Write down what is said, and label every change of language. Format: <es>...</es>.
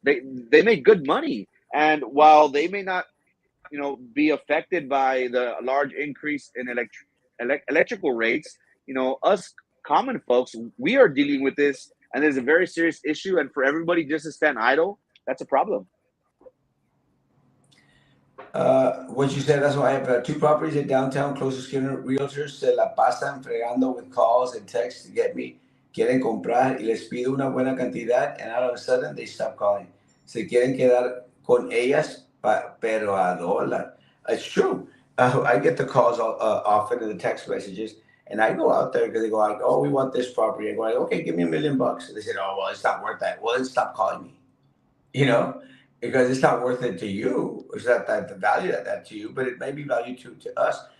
<en>They make good money, and while they may not, be affected by the large increase in electrical rates, us common folks, we are dealing with this, and there's a very serious issue. And for everybody just to stand idle, that's a problem. What you said, that's why I have two properties in downtown, closest skin realtors</en> <es>se la pasan fregando</es> <en>with calls and texts to get me.</en> <es>Quieren comprar y les pido una buena cantidad,</es> <en>and all of a sudden they stop calling.</en> <es>Se quieren quedar con ellas, pero a dólar.</es> <en>It's true. I get the calls often in the text messages, and I go out there because they go like, "Oh, we want this property." I go like, "Okay, give me $1 million." They said, "Oh, well, it's not worth that." Well, then stop calling me. you know, because it's not worth it to you. It's not that the value that to you, but it may be value to us.</en>